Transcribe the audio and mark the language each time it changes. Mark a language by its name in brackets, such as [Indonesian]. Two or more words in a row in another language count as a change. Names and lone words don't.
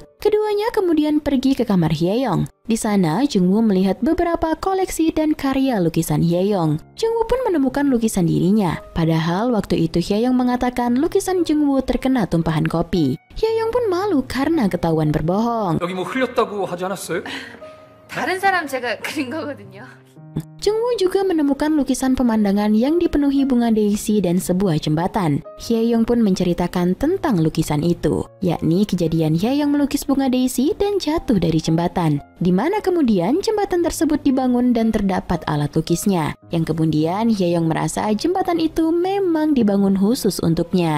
[Indonesian] Keduanya kemudian pergi ke kamar Hyeyoung. Di sana, Jungwoo melihat beberapa koleksi dan karya lukisan Hyeyoung. Jungwoo pun menemukan lukisan dirinya. Padahal waktu itu Hyeyoung mengatakan lukisan Jungwoo terkena tumpahan kopi. Hyeyoung pun malu karena ketahuan berbohong. [Korean] 여기 뭐 흘렸다고 하지 않았어요? 다른 사람 제가 그린 거거든요. [Indonesian] Jungwoo juga menemukan lukisan pemandangan yang dipenuhi bunga Daisy dan sebuah jembatan. Hyeyoung pun menceritakan tentang lukisan itu, yakni kejadian Hyeyoung melukis bunga Daisy dan jatuh dari jembatan, di mana kemudian jembatan tersebut dibangun dan terdapat alat lukisnya, yang kemudian Hyeyoung merasa jembatan itu memang dibangun khusus untuknya.